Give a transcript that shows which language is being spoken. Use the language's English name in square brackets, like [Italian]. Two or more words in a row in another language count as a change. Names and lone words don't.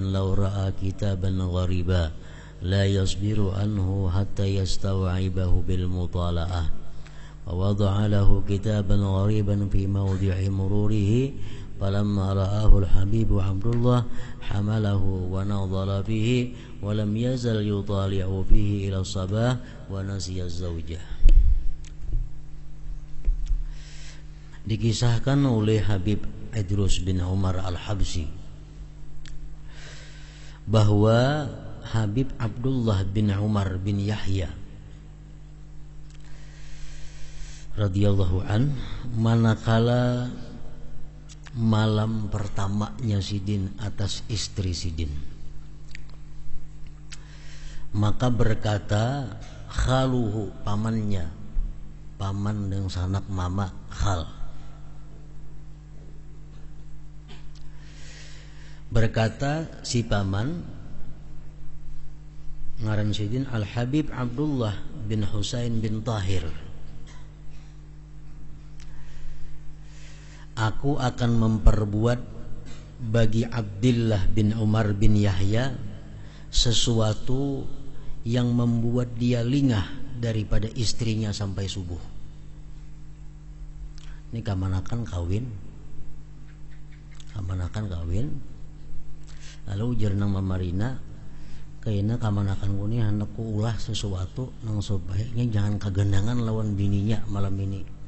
[Arabic] لو رأى كتابا غريبا لا يصبر عنه حتى يستوعبه بالمطالعة ووضع له كتابا غريبا في موضع مروره فلما رآه الحبيب عبد الله حمله ونظر فيه ولم يزل يطالع فيه إلى الصباح ونسي الزوجة. [Indonesian] Dikisahkan oleh Habib Idrus bin Umar al-Habsyi bahwa Habib Abdullah bin Umar bin Yahya [Arabic] radhiyallahu an, [Banjar] manakala malam pertamanya Sidin atas istri Sidin, maka berkata khaluhu, pamannya, paman dengan sanak mama, khal, berkata si paman ngaran Sidin Al-Habib Abdullah bin Husain bin Tahir, [Indonesian] aku akan memperbuat bagi Abdullah bin Umar bin Yahya sesuatu yang membuat dia lingah daripada istrinya sampai subuh. [Banjar] Ini kamanakan kawin, lalu ujar nang mamarina kayaknya kamanakan kuni anakku ulah sesuatu nang sebaiknya jangan kagendangan lawan bininya malam ini.